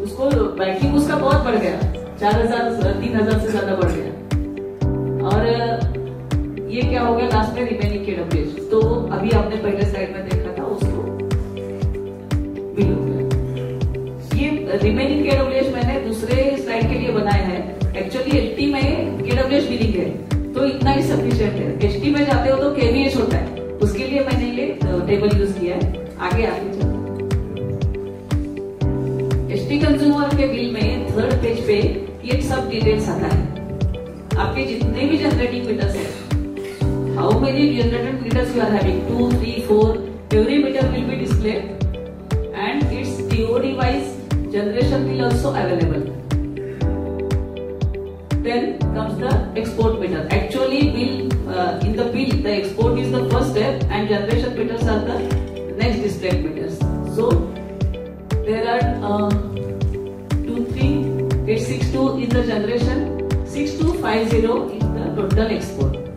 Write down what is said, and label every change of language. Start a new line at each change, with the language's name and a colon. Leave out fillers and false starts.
Hindi: उसको बैंकिंग उसका बहुत बढ़ गया, 4000 3000 से ज्यादा बढ़ गया. और ये क्या हो गया लास्ट में रिमेनिंग KWH. तो अभी आपने पहले स्लाइड में देखा था उसको बिल हो गया. ये रिमेनिंग KWH मैंने दूसरे स्लाइड के लिए बनाया है. एक्चुअली HT में KWH बिलिंग है तो इतना ही सफिशिएंट है. HT में जाते हो तो KVH होता है, उसके लिए मैंने ये टेबल यूज किया है. आगे चलते. HT कंज्यूमर के बिल में थर्ड पेज पे ये सब डिटेल्स आता है. आपके जितने भी जनरेटिंग मीटर्स है,
English: How many generated meters you are having 2, 3, 4, every meter will be displayed and it's TOD wise generation bill also available. Then comes the export meter. Actually, in the bill, the export is the first step, and generation meters are the next displayed meters. So there are 2, 3, 862 in the generation, 6250 in the total export.